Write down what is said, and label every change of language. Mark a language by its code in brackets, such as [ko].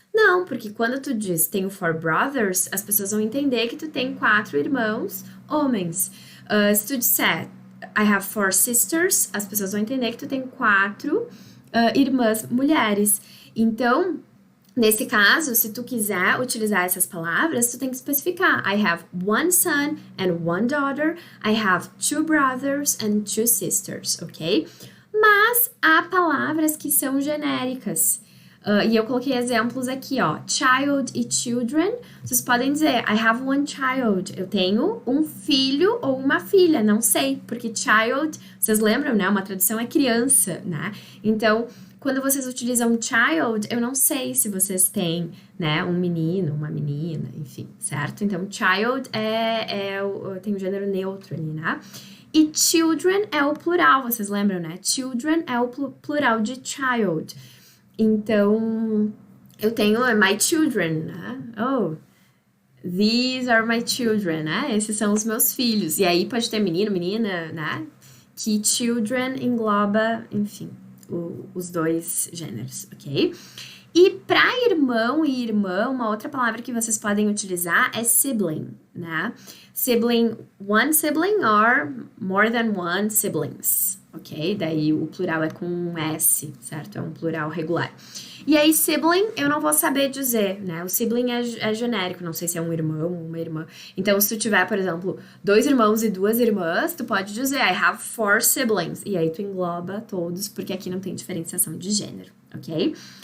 [pt] Não, porque quando tu diz tenho [en] four brothers, [pt] as pessoas vão entender que tu tem 4 irmãos homens. Se tu disser [en] I have 4 sisters, [pt] as pessoas vão entender que tu tem 4 irmãs mulheres. Então, nesse caso, se tu quiser utilizar essas palavras, tu tem que especificar. [en] I have one son and one daughter. I have 2 brothers and 2 sisters, ok? [pt] Mas há palavras que são genéricas. E eu coloquei exemplos aqui, ó. Child e children. Vocês podem dizer, [en] I have one child. [pt] Eu tenho um filho ou uma filha, não sei. Porque child, vocês lembram, né? Uma tradução é criança, né? Então, quando vocês utilizam child, eu não sei se vocês têm, né? Um menino, uma menina, enfim, certo? Então, child tem o gênero neutro ali, né? E children é o plural, vocês lembram, né? Children é o plural de child. Então, eu tenho [en] my children, [pt] né? [en] Oh, these are my children, né? [pt] Esses são os meus filhos. E aí pode ter menino, menina, né? Que children engloba, enfim, os dois gêneros, ok? E para irmão e irmã, uma outra palavra que vocês podem utilizar é sibling, né? [en] Sibling, one sibling or more than one siblings, ok? [pt] Daí o plural é com um S, certo? É um plural regular. E aí, sibling, eu não vou saber dizer, né? O sibling é genérico, não sei se é um irmão ou uma irmã. Então, se tu tiver, por exemplo, 2 irmãos e 2 irmãs, tu pode dizer [en] I have 4 siblings. [pt] E aí tu engloba todos, porque aqui não tem diferenciação de gênero, ok?